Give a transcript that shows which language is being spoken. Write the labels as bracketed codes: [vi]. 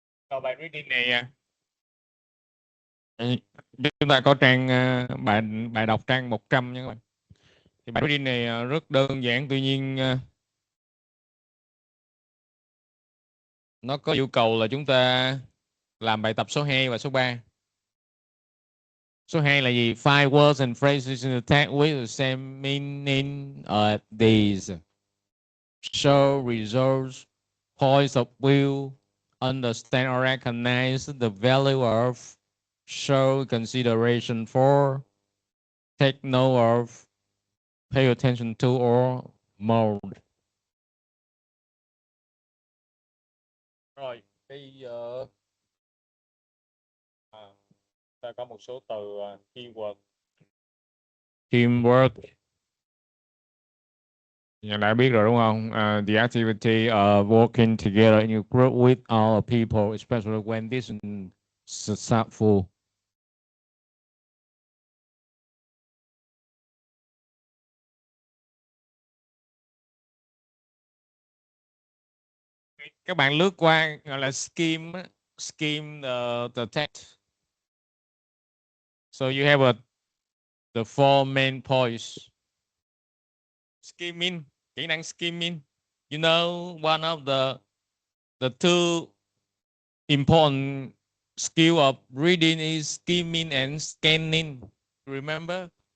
[vi] Rồi bài reading này chúng ta có trang bài đọc trang 100 nha các bạn. Thì bài reading này rất đơn giản, tuy nhiên nó có yêu cầu là chúng ta làm bài tập số 2 và số 3. Số 2 là gì? [en] Five words and phrases in the text with the same meaning are these. Show results, points of view, understand or recognize the value of, show consideration for, take note of, pay attention to or more. [vi] Rồi, bây giờ ta có một số từ keyword. Teamwork. Nhà đã biết rồi đúng không? [en] The activity of working together in a group with other people, especially when this is successful. [vi] Các bạn lướt qua gọi là [en] skim the text. So you have the four main points. Skimming, [vi] kỹ năng skimming. [en] You know, one of the two important skill of reading is skimming and scanning. Remember?